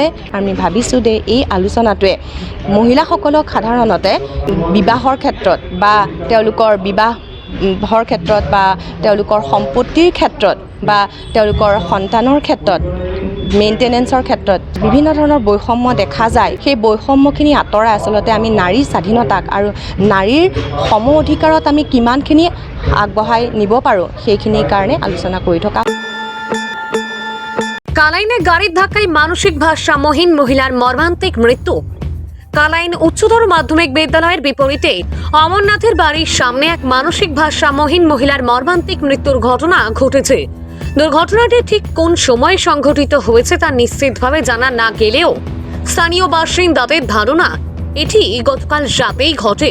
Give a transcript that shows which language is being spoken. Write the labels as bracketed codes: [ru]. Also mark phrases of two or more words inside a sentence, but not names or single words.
[as] আমি ভাবিছোঁ যে এই আলোচনাটোৱে মহিলাসকলক সাধাৰণতে বিবাহৰ ক্ষেত্ৰত বা তেওঁলোকৰ বিবাহৰ ক্ষেত্ৰত বা তেওঁলোকৰ সম্পত্তিৰ ক্ষেত্ৰত বা তেওঁলোকৰ সন্তানৰ ক্ষেত্ৰত মেইনটেনেন্সৰ ক্ষেত্ৰত বিভিন্ন ধৰণৰ বৈষম্য দেখা যায়। সেই বৈষম্যখিনি আঁতৰাই আচলতে আমি নাৰীৰ স্বাধীনতাক আৰু নাৰীৰ সম অধিকাৰত আমি কিমানখিনি আগবঢ়াই নিব পাৰোঁ সেইখিনিৰ কাৰণে আলোচনা কৰি থকা। [bn] কালাইনে গাড়ির ধাক্কায় মানসিক ভারসাম্যহীন মহিলার মর্মান্তিক মৃত্যু। কালাইন উচ্চতর মাধ্যমিক বিদ্যালয়ের বিপরীতে অমরনাথের বাড়ির সামনে এক মানসিক ভারসাম্যহীন মহিলার মর্মান্তিক মৃত্যুর ঘটনা ঘটেছে। দুর্ঘটনাটি ঠিক কোন সময়ে সংঘটিত হয়েছে তা নিশ্চিতভাবে জানা না গেলেও স্থানীয় বাসিন্দাদের ধারণা এটি গতকাল রাতেই ঘটে।